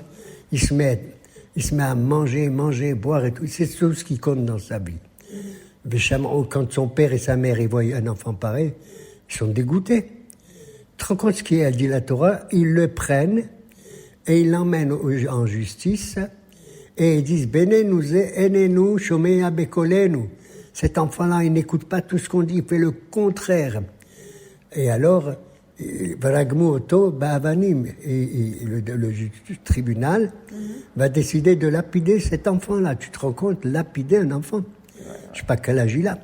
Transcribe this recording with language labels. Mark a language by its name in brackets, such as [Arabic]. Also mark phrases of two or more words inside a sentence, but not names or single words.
[French] Il se met à manger, boire et tout. C'est tout ce qui compte dans sa vie. Quand son père et sa mère ils voient un enfant pareil, ils sont dégoûtés. Tu te rends compte ce qu'elle dit la Torah? Ils le prennent et ils l'emmènent en justice et ils disent [Hebrew] בננו זה איננו שומע בקולנו. [French] Cet enfant-là, il n'écoute pas tout ce qu'on dit, il fait le contraire. Et alors, [Hebrew] ורגמו אותו באבנים, [French] et le tribunal va décider de lapider cet enfant-là. Tu te rends compte, lapider un enfant? Je sais pas quel âge il a.